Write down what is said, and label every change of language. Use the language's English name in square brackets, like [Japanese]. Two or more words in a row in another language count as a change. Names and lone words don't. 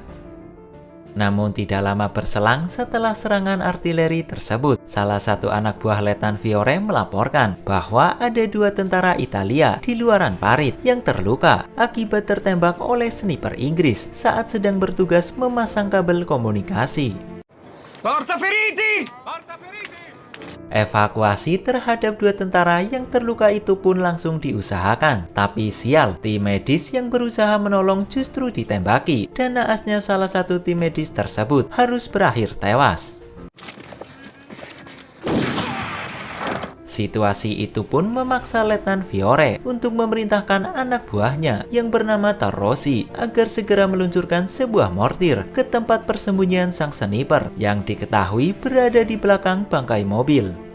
[Indonesian] Namun tidak lama berselang setelah serangan artileri tersebut, salah satu anak buah Letnan Fiore melaporkan bahwa ada dua tentara Italia di luaran parit yang terluka akibat tertembak oleh sniper Inggris saat sedang bertugas memasang kabel komunikasi. [Italian] Porta feriti! Porta feriti! [Indonesian] Evakuasi terhadap 2 tentara yang terluka itu pun langsung diusahakan. Tapi sial, tim medis yang berusaha menolong justru ditembaki dan naasnya salah satu tim medis tersebut harus berakhir tewas. Situasi itu pun memaksa Letnan Fiore untuk memerintahkan anak buahnya yang bernama Tarossi agar segera meluncurkan sebuah mortir ke tempat persembunyian sang sniper yang diketahui berada di belakang bangkai mobil.